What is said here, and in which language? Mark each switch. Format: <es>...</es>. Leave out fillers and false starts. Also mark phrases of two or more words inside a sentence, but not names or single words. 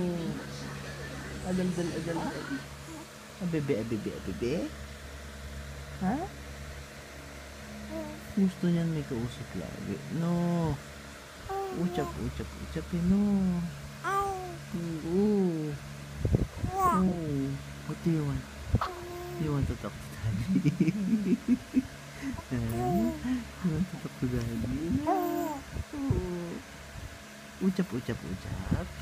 <tl>Adaldal, adaldal. Abebe, abebe, abebe. Ha? Gusto niyan may kausap lagi. No. Uchap, uchap, uchap. No. Oo. Oh.</tl> <en>What do you want? You want to talk to daddy? You want to talk to daddy? Oh. Uchap, uchap, uchap.</en>